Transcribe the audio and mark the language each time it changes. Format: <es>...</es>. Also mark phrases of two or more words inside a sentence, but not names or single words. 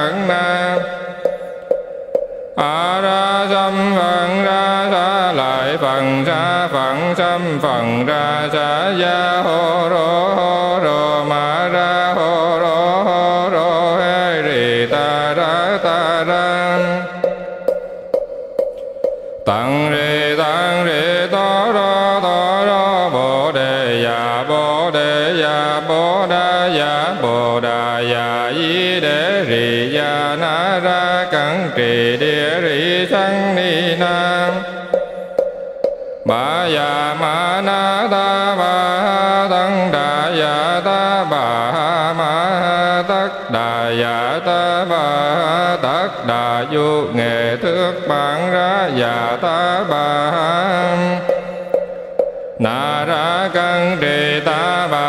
<vi>a ra xâm phần ra sa lại phần sa phận xâm phần ra sa ya hô rô ma ra hô rô he ri ta ra tặng rì to rô bồ đề ya bồ đà ya di đế ri ya na ra cẩn trì địa ri sang ni nam ba ya ma na ta ba tăng đà ya ta ba ma tất đà ya ta ba tất đà du nghệ thước bản ra ya ta ba na ra cẩn trì ta</vi>